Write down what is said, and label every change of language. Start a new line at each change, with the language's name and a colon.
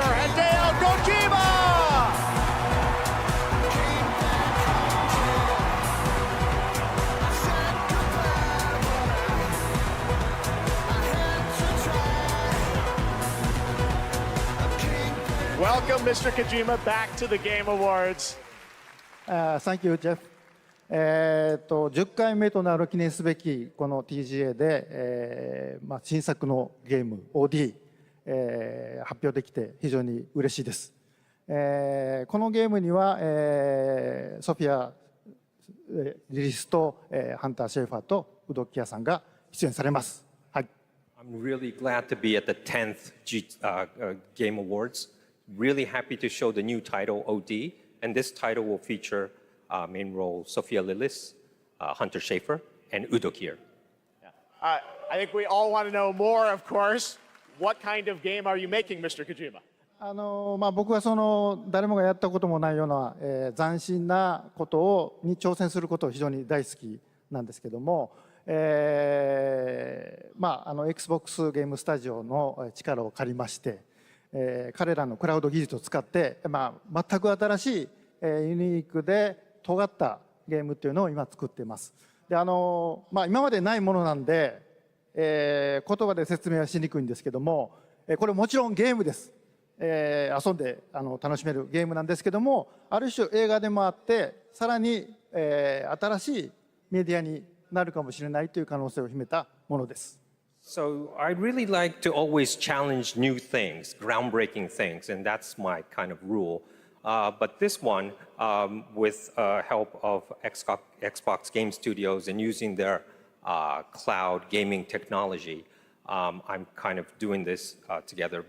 English: Hideo Kojima! Welcome, Mr. Kojima, back to the Game Awards. Thank you, Jeff.
Japanese: 10回目となる記念すべきこの TGA で、新作のゲーム OD、発表できて非常に嬉しいです。このゲームには、ソフィア・リリスと、ハンター・シェーファーとウドキアさんが出演されます。はい。
English: I'm really glad to be at the 10th Game Awards. Really happy to show the new title OD, and this title will feature main role Sophia Lillis, Hunter Schafer, and Udo Kier. I think we all want to know more, of course. What kind of game are you making, Mr. Kojima?
Japanese: 僕はその誰もがやったこともないような、斬新なことに挑戦することを非常に大好きなんですけども、Xbox ゲームスタジオの力を借りまして、彼らのクラウド技術を使って、全く新しい、ユニークで尖ったゲームっていうのを今作っています。で今までないものなんで、言葉で説明はしにくいんですけども、これもちろんゲームです。遊んで楽しめるゲームなんですけども、ある種映画でもあって、さらに、新しいメディアになるかもしれないという可能性を秘めたものです。
English: So I really like to always challenge new things, groundbreaking things, and that's my kind of rule. But this one, with help of Xbox Game Studios and using their cloud gaming technology, I'm kind of doing this together.